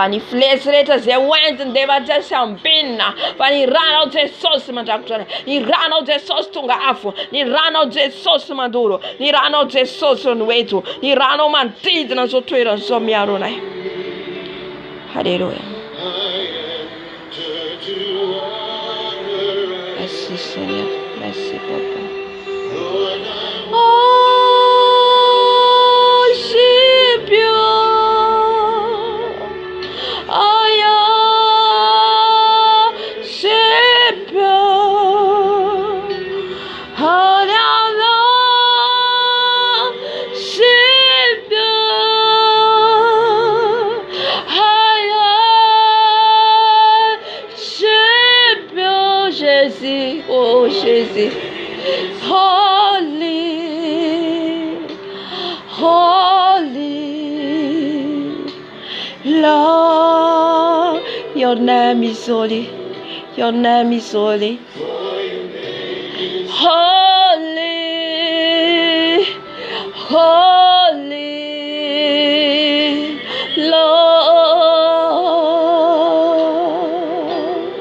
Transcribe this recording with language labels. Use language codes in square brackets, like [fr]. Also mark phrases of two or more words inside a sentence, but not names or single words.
[mg] Ny flesy rehetra zay hoentiny dia efa tsy ambinina, fa ny ranao Jesosy mandrakotra anay. Ny ranao Jesosy tonga afo, ny ranao Jesosy mandoro, ny ranao Jesosy no eto, ny ranao manodidina izao toerana izao miaro anay. Haleluya. [fr] Merci Seigneur, merci Papa. Oh, c'est bien. Oh, yeah, c'est bien. Oh, là, là, c'est bien. Oh, yeah, c'est bien, Jésus. Oh, Jésus. [en] Holy, holy, Lord, your name is holy, your name is holy. Holy, holy, Lord.